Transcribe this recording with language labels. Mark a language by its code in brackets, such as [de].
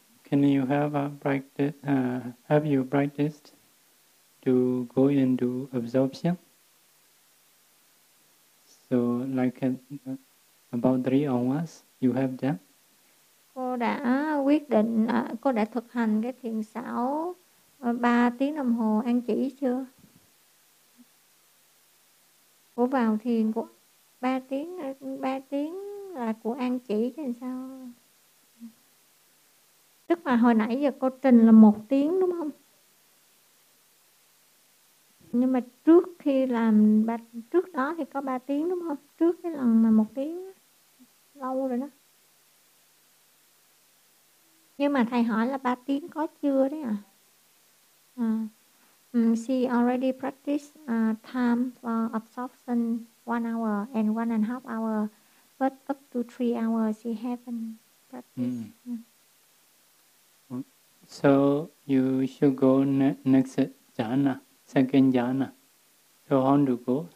[en] Can you have a practice, have you practiced to go into absorption? So like about 3 hours you have done? [vi] Cô đã quyết định, cô đã thực hành cái thiền xảo 3 tiếng đồng hồ ăn chỉ chưa? Cô vào thiền của 3 tiếng là của ăn chỉ chứ làm sao? Tức là hồi nãy giờ cô trình là 1 tiếng đúng không? Nhưng mà trước khi làm trước đó thì có 3 tiếng đúng không? Trước cái lần mà 1 tiếng lâu rồi đó. Nhưng mà thầy hỏi là 3 tiếng có chưa đấy à? [en] She already practiced time for absorption 1 hour and 1.5 hour, but up to 3 hours she haven't practiced. Mm. So you should go next jhana, second jhana. So how to go?